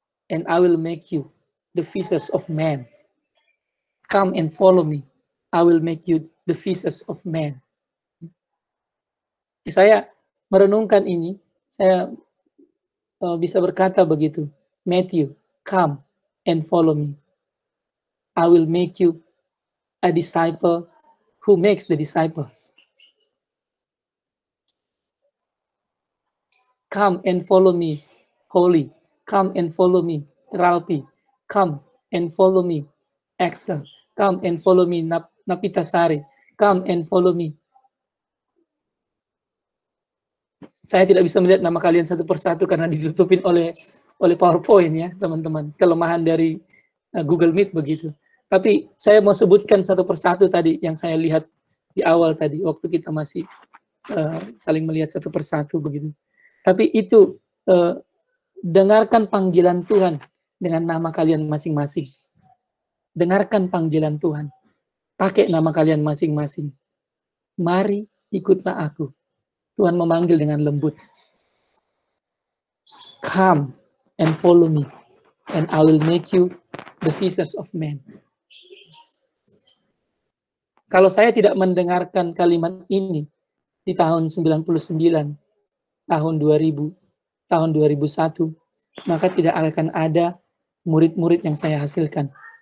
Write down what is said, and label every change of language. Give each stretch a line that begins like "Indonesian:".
English: And I will make you the fishers of men. Come and follow me. I will make you the fishers of men."
Indonesian: Saya merenungkan ini, saya bisa berkata begitu.
English: Matthew, come and follow me. I will make you a disciple who makes the disciples. Come and follow me, Holy. Come and follow me, Ralphie. Come and follow me, Axel. Come and follow me, Napitasari. Come and follow me.
Indonesian: Saya tidak bisa melihat nama kalian satu persatu karena ditutupin oleh PowerPoint ya, teman-teman. Kelemahan dari Google Meet begitu. Tapi saya mau sebutkan satu persatu tadi yang saya lihat di awal tadi waktu kita masih saling melihat satu persatu begitu. Tapi itu dengarkan panggilan Tuhan dengan nama kalian masing-masing. Dengarkan panggilan Tuhan. Pakai nama kalian masing-masing. Mari ikutlah aku. Tuhan memanggil dengan lembut.
English: Come and follow me, and I will make you the fishers of men.
Indonesian: Kalau saya tidak mendengarkan kalimat ini di tahun 99, tahun 2000, tahun 2001, maka tidak akan ada murid-murid yang saya hasilkan.